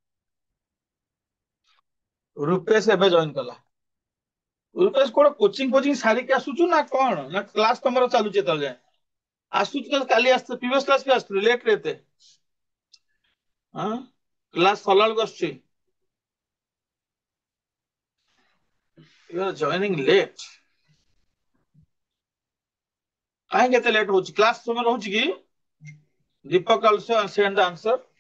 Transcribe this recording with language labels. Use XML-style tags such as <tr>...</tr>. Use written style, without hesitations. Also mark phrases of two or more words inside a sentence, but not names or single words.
<or>ରୂପେଶ ଏବେ ଜଏନ କଲା। ରୂପେଶ କୋଣ କୋଚିଂ ସାରିକି ଆସୁଛୁ ନା କଣ, ନା କ୍ଲାସ ତମର ଚାଲୁଛି ଏତେବେଳେ ଯାଏ? ଆସୁଛୁ ତ, କାଲି ଆସିଥିଲୁ</or> <en>previous class</en> <or>ବି ଆସିଥିଲୁ, ଲେଟ ରେ ଏତେ? ହଁ କ୍ଲାସ ସରିଲା ବେଳକୁ ଆସୁଛି।</or> <en>You are joining late.</en> <or>କାହିଁକି ଏତେ ଲେଟ୍ ହଉଛି? କ୍ଲାସ ସମୟ ରହୁଛି କି? ଦୀପକ</or> <en>also send the answer.</en>